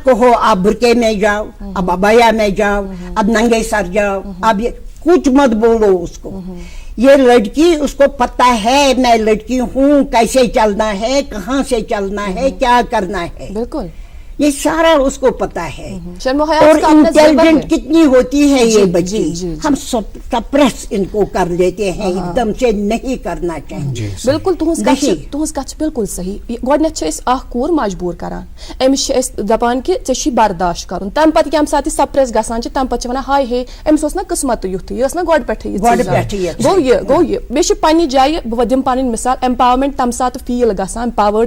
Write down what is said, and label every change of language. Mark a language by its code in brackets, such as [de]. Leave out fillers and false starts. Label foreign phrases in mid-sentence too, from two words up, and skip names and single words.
[ur] کہو آپ برقعے میں جاؤ اب ابیا میں جاؤ اب ننگے سر جاؤ اب کچھ مت بولو اس کو یہ لڑکی اس کو پتہ ہے میں لڑکی ہوں کیسے چلنا ہے کہاں سے چلنا ہے کیا کرنا ہے بالکل یہ سارا اس کو پتا ہے اور انٹیلیجنٹ کتنی ہوتی ہے یہ بچی ہم سپریس ان کو کر لیتے ہیں ایک دم سے نہیں کرنا چاہیے [ks] بالکل تہذ کت بالکل صحیح گۄڈنیٚتھ چھِ أسۍ اکھ کوٗر مجبوٗر کران أمِس چھِ أسۍ دپان کہِ ژےٚ چھُے برداشت کرُن تمہِ پتہٕ ییٚمہِ ساتہٕ یہِ سپریس گژھان چھِ تمہِ پتہٕ چھِ ونان ہاے ہے أمِس اوس نا قٕسمتٕے یُتھُے یہِ ٲس نا گۄڈٕ پٮ۪ٹھٕے گوٚو یہِ بیٚیہِ چھِ پننہِ جایہِ بہٕ دِمہٕ پنٕنۍ مثال ایمپاورمنٹ تمہِ ساتہٕ فیٖل گژھان پاورڈ